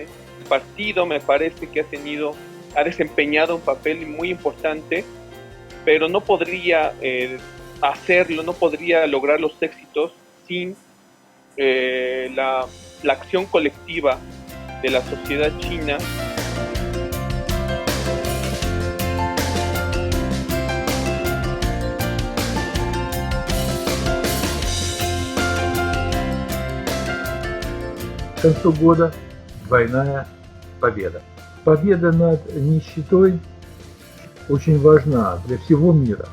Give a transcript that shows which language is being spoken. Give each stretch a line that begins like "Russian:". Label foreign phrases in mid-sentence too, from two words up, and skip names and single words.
Spanish: El partido me parece que ha desempeñado un papel muy importante, pero no podría hacerlo, no podría lograr los éxitos sin la acción colectiva de la sociedad china.
Russian: К концу года двойная победа. Победа над нищетой очень важна для всего мира.